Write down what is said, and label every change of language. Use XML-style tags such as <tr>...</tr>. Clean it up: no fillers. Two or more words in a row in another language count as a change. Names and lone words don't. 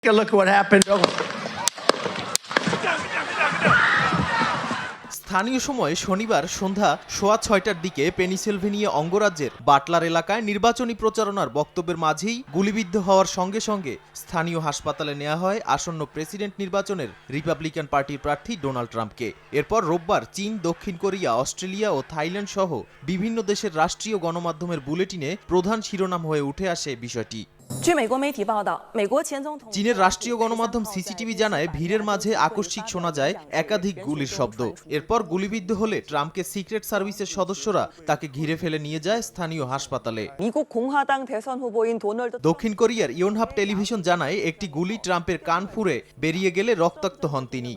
<en>Look at what happened.</en> <bn>স্থানীয় সময় শনিবার সন্ধ্যা 6:30টার দিকে পেনিসিলভেনিয়া অঙ্গরাজ্যের বাটলার এলাকায় নির্বাচনী প্রচারণার বক্তব্যের মাঝেই গুলিবিদ্ধ হওয়ার সঙ্গে সঙ্গে স্থানীয় হাসপাতালে নেওয়া হয় আসন্ন প্রেসিডেন্ট নির্বাচনের রিপাবলিকান পার্টির প্রার্থী ডোনাল্ড ট্রাম্পকে। এরপর রোববার চীন, দক্ষিণ কোরিয়া, অস্ট্রেলিয়া ও থাইল্যান্ড সহ বিভিন্ন দেশের রাষ্ট্রীয় গণমাধ্যমের বুলেটিনে প্রধান শিরোনাম হয়ে উঠে আসে বিষয়টি।</bn> <zh>据美国媒体报道，美国前总统</zh> <bn>চীনের রাষ্ট্রীয় গণমাধ্যম সিসিটিভি জানায় ভিড়ের মাঝে আকস্মিক শোনা যায় একাধিক গুলির শব্দ। এরপর গুলিবিদ্ধ হলে ট্রাম্পকে সিক্রেট সার্ভিসের সদস্যরা তাকে ঘিরে ফেলে নিয়ে যায় স্থানীয় হাসপাতালে।</bn> <ko>미국 공화당 대선 후보인 도널드</ko> <bn>দক্ষিণ কোরিয়ার ইয়োনহাপ টেলিভিশন জানায় একটি গুলি ট্রাম্পের কান ফুঁড়ে বেরিয়ে গেলে রক্তাক্ত হন তিনি।</bn>